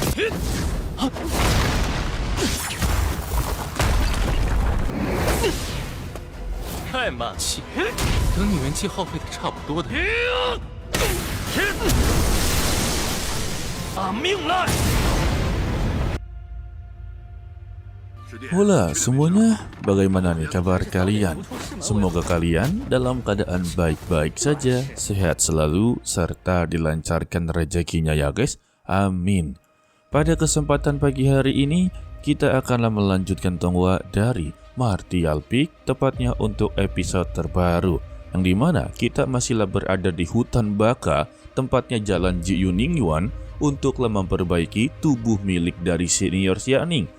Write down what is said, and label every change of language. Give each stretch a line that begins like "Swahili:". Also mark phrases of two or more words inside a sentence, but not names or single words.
Chinese: 太慢气，等你元气耗费的差不多的，按命来！
Indonesian: Hola semuanya, bagaimana nih kabar kalian? Semoga kalian dalam keadaan baik-baik saja, sehat selalu, serta dilancarkan rezekinya ya guys, amin. Pada kesempatan pagi hari ini, kita akanlah melanjutkan tonggua dari Martial Peak, tepatnya untuk episode terbaru, yang dimana kita masihlah berada di hutan baka, tempatnya jalan Ji Yuningyuan, untuklah memperbaiki tubuh milik dari senior Xianing.